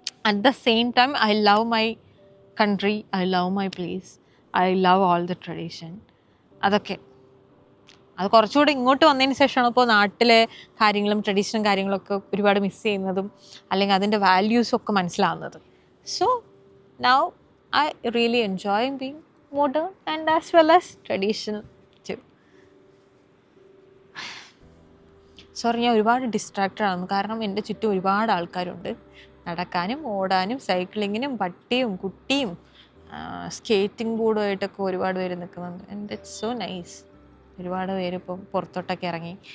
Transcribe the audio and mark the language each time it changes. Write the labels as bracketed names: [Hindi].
[English] At the same time, I love my country, I love my place, I love all the tradition. [Malayalam] അത് കുറച്ചുകൂടി ഇങ്ങോട്ട് വന്നതിന് ശേഷമാണ് ഇപ്പോൾ നാട്ടിലെ കാര്യങ്ങളും ട്രഡീഷനും കാര്യങ്ങളൊക്കെ ഒരുപാട് മിസ് ചെയ്യുന്നതും അല്ലെങ്കിൽ അതിൻ്റെ വാല്യൂസും ഒക്കെ മനസ്സിലാവുന്നത്. [English] So now I really enjoy being modern and as well as traditional too. [Malayalam] Sorry, ഞാൻ ഒരുപാട് ഡിസ്ട്രാക്റ്റഡ് ആകുന്നു, കാരണം എൻ്റെ ചുറ്റും ഒരുപാട് ആൾക്കാരുണ്ട്. നടക്കാനും ഓടാനും സൈക്ലിങ്ങിനും പട്ടിയും കുട്ടിയും സ്കേറ്റിംഗ് ബോർഡുമായിട്ടൊക്കെ ഒരുപാട് പേര് നിൽക്കുന്നുണ്ട്. [English] And it's so nice. [Malayalam] ഒരുപാട് പേര് ഇപ്പം പുറത്തോട്ടൊക്കെ ഇറങ്ങി.